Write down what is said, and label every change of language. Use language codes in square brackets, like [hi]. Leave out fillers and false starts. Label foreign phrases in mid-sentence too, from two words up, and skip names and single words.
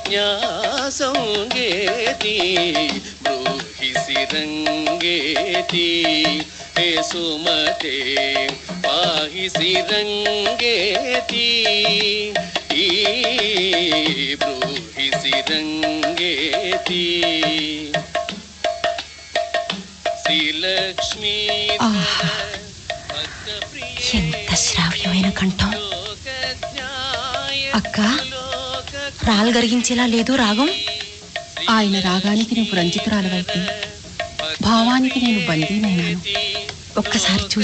[sa] न्यासंगेति ब्रूहि श्रीरंगेति हे सुमते पाहि श्रीरंगेति ब्रूहि श्रीरंगेति श्रीलक्ष्मी [te] ఎంత శ్రావ్యమైన కంఠం. అక్క, రాల్గరిగించేలా లేదు రాగం. ఆయన రాగానికి నువ్వు రంజితురాలవైతే భావానికి నేను బందీనైనాను. ఒక్కసారి చూసిపోదామే.